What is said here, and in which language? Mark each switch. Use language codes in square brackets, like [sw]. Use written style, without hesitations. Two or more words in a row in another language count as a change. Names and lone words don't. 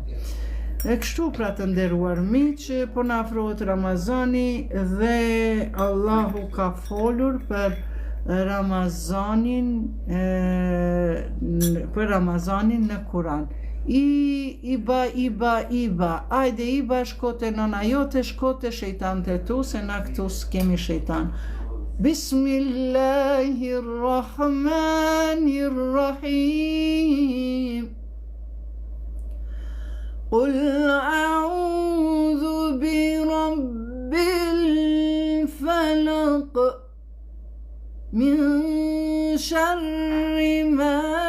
[sq] E kështu pra të nderuar miq, po na afrohet Ramazani dhe Allahu ka folur për Ramazanin në Kur'an. Iba, ajde Iba, shkote nëna jote, shkote shejtan të tu, se na këtu s'kemi shejtan. [ar] Bismillahirrahmanirrahim. قل أعوذ برب الفلق من شر ما